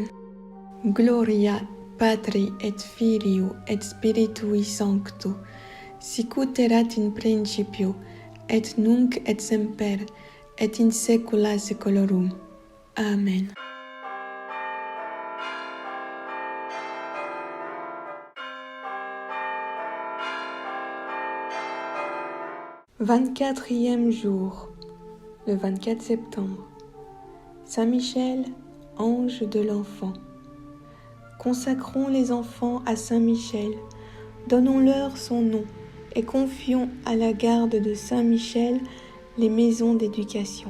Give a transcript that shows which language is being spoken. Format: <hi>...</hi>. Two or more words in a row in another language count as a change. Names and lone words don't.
<la>Gloria Patri et Filio et Spiritui Sancto, sicut erat in principio, et nunc et semper, et in saecula saeculorum.</la> <fr>Amen. « 24e jour, le 24 septembre. Saint Michel, ange de l'enfant. Consacrons les enfants à Saint Michel, donnons-leur son nom et confions à la garde de Saint Michel les maisons d'éducation.</fr>